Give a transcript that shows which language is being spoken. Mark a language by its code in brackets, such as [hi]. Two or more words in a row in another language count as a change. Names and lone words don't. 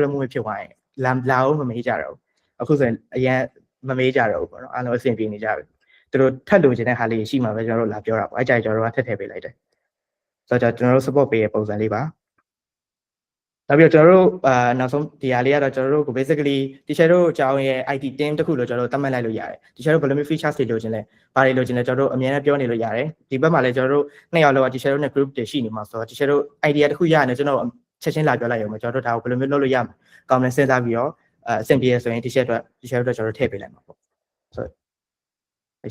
[my] တ်မှုဖြစ်သွားရင်လာအောင်မမေးကြတော့အခုဆိုရင်အရင်မမေးကြတော့ဘူးပေါ့နော်အားလုံးအဆင်ပြေနေကြပြီသူတို့ထပ်လို့ခြင်းတဲ့ဟာလေးရှိမှပဲကျွန်တော်တို့လာပြောတာပေါ့အဲ့ကြိုင်ကျွန်တော်တို့ကထပ်ထည့်ပေးလိုက်တယ်ဆိုတော့ကျွန်တော်တို့ support ပေးရဲ့ပုံစံလေးပါနောက်ပြီးတော့ကျွန်တော်တို့နောက်ဆုံးဒီဟာလေးကတော့ကျွန်တော်တို့ကို basically teacher တို့အကြောင်းရဲ့ [en] IT team [my] တခုလို့ကျွန်တော်တို့သတ်မှတ်လိုက်လို့ရတယ် teacher တို့ဘယ်လိုမျိုး features တွေလိုချင်လဲဘာတွေလိုချင်လဲကျွန်တော်တို့အများနဲ့ပြောနေလို့ရတယ်ဒီဘက်မှာလည်းကျွန်တော်တို့နှစ်ယောက်လောက teacher တို့နဲ့ group တွေရှိနေမှာဆိုတော့ teacher တို့ idea တခုရရင်ကျွန်တော်ချက်ချင်းလာ ပြောလိုက်ရုံပဲကျွန်တော်တို့ဒါကိုဘယ်လိုမျိုးလုပ်လို့ရမလဲကောင်းတယ်စဉ်းစားပြီးတော့အဆင်ပြေဆိုရင် teacher တို့ကျွန်တော်တို့ထည့်ပေးလိုက်မှာပေါ့ဆိုတော့အဲ့